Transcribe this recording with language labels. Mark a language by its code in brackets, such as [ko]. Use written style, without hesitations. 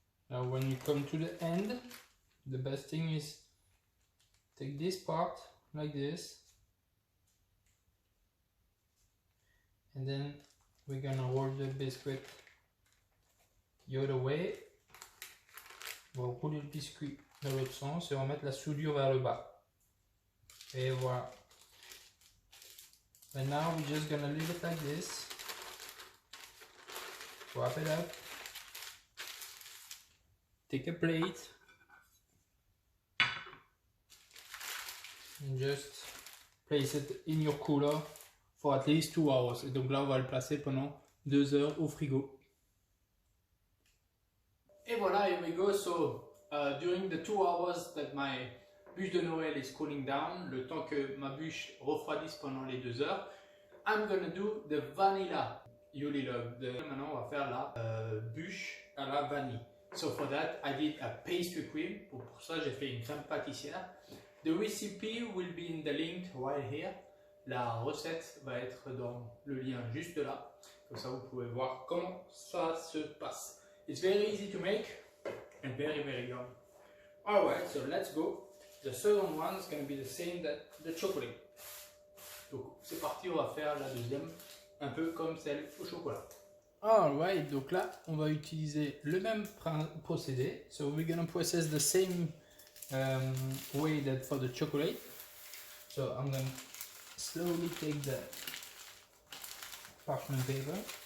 [en] Now when you come to the end, the best thing is take this part like this, and then we're gonna roll the biscuit the other way. [fr] On va rouler le biscuit dans l'autre sens et on va mettre la soudure vers le bas. Et voilà. [en] And now we're just gonna leave it like this. Wrap it up. Take a plate and just place it in your cooler for at least 2 hours. [fr] Et donc là, on va le placer pendant 2 heures au frigo. Et voilà, [en] here we go. So during the 2 hours that my bûche de Noël is cooling down, [fr] le temps que ma bûche refroidisse pendant les 2 heures, [en] I'm gonna do the vanilla Yuli Love. [fr] Maintenant, on va faire la bûche à la vanille. [en] So for that, I did a pastry cream. [fr] Pour ça, j'ai fait une crème pâtissière. [en] The recipe will be in the link right here. [fr] La recette va être dans le lien juste là. Comme ça, vous pouvez voir comment ça se passe. [en] It's very easy to make and very, very yummy. Alright, so let's go. The second one is going to be the same that the chocolate. [fr] Donc, c'est parti, on va faire la deuxième, un peu comme celle au chocolat. Alright, donc là, on va utiliser le même procédé. [en] So we're going to process the same way that for the chocolate. So I'm going to slowly take the parchment paper.